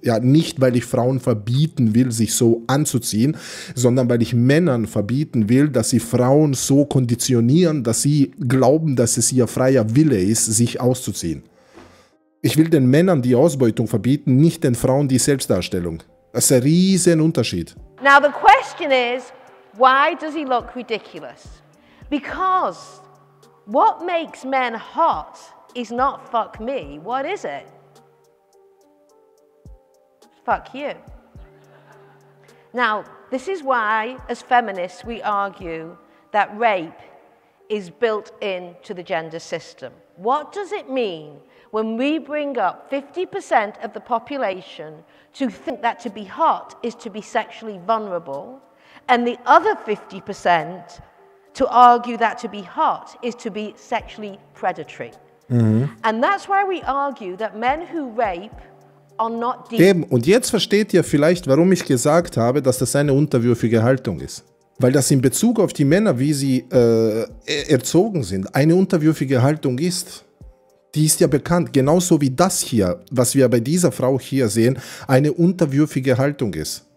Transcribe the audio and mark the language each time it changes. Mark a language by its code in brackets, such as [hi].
[de] Ja, nicht, weil ich Frauen verbieten will, sich so anzuziehen, sondern weil ich Männern verbieten will, dass sie Frauen so konditionieren, dass sie glauben, dass es ihr freier Wille ist, sich auszuziehen. Ich will den Männern die Ausbeutung verbieten, nicht den Frauen die Selbstdarstellung. Das ist ein riesen Unterschied. [en] Now the question is, why does he look ridiculous? Because what makes men hot is not fuck me. What is it? Fuck you. Now, this is why, as feminists, we argue that rape is built into the gender system. What does it mean when we bring up 50% of the population to think that to be hot is to be sexually vulnerable, and the other 50% to argue that to be hot is to be sexually predatory? And that's why we argue that men who rape are not deep. [de] Eben, und jetzt versteht ihr vielleicht, warum ich gesagt habe, dass das eine unterwürfige Haltung ist. Weil das in Bezug auf die Männer, wie sie erzogen sind, eine unterwürfige Haltung ist. Die ist ja bekannt, genauso wie das hier, was wir bei dieser Frau hier sehen, eine unterwürfige Haltung ist.